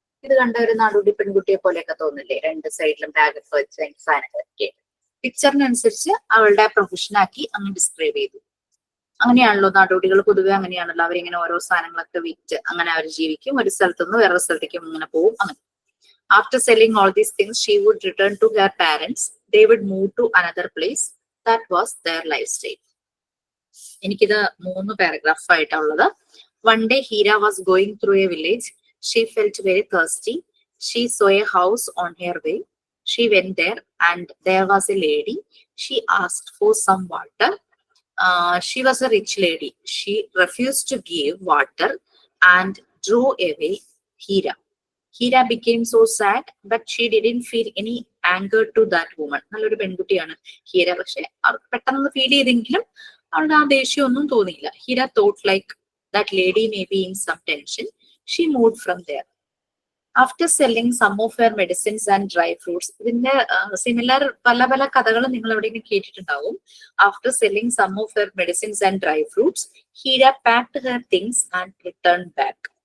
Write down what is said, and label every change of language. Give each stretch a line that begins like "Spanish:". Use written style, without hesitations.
Malayalam: ഇത് കണ്ട ഒരു നാടോടി പെൺകുട്ടിയെ പോലെയൊക്കെ തോന്നില്ലേ? 2 സൈഡിലും ബാഗൊക്കെ വെച്ച് സാധനങ്ങളൊക്കെ. പിക്ചറിനനുസരിച്ച് അവളുടെ പ്രൊഫഷനാക്കി അങ്ങ് ഡിസ്ക്രൈബ് ചെയ്തു. അങ്ങനെയാണല്ലോ നാടോടികൾ പൊതുവെ അങ്ങനെയാണല്ലോ. അവരിങ്ങനെ ഓരോ സാധനങ്ങളൊക്കെ വിറ്റ് അങ്ങനെ അവർ ജീവിക്കും. ഒരു സ്ഥലത്ത് നിന്ന് വേറൊരു സ്ഥലത്തേക്കും ഇങ്ങനെ പോകും. അങ്ങനെ
English: after selling all these things, she would return to her parents. They would move to another place. That was their lifestyle.
Malayalam: എനിക്കിത് 3 പാരഗ്രാഫ് ആയിട്ടുള്ളത്.
English: One day Hira was going through a village. She felt very thirsty. She saw a house on her way. She went there and there was a lady. She asked for some water. She was a rich lady. She refused to give water and drove away Hira. Hira became so sad, but she didn't feel any anger to that woman.
Malayalam: നല്ലൊരു പെൺകുട്ടിയാണ് ഹീര. പക്ഷെ അവർക്ക് പെട്ടെന്ന് feel ചെയ്തെങ്കിലും അവളുടെ ആ ദേഷ്യം ഒന്നും തോന്നിയില്ല.
English: Heera thought like that lady may be in some tension. She moved from there. After selling some of her medicines and dry fruits,
Malayalam: ഇതിന്റെ സിമിലർ പല പല കഥകൾ നിങ്ങൾ എവിടെയെങ്കിലും കേട്ടിട്ടുണ്ടാവും.
English: After selling some of her medicines and dry fruits, Hira packed her things and returned back.